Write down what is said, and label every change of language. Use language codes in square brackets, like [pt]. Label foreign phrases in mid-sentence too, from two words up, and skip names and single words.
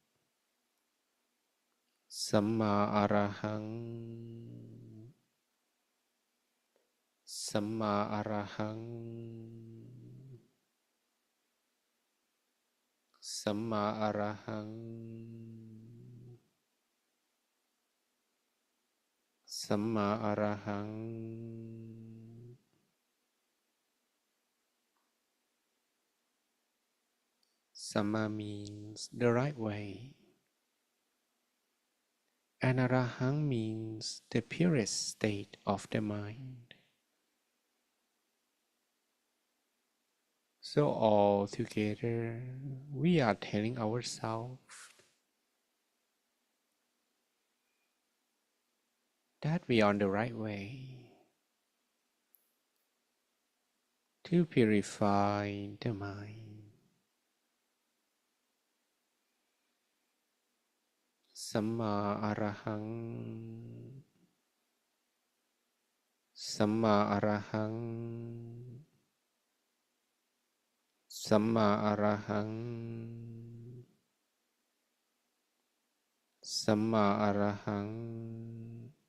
[pi] Samma Arahang, Samma Arahang, Samma Arahang, Samma Arahang, [en] Samma means the right way, and Arahang means the purest state of the mind. So all together, we are telling ourselves that we are on the right way to purify the mind. [pi] Samma Arahang, Samma Arahang, Samma Arahang, Samma Arahang,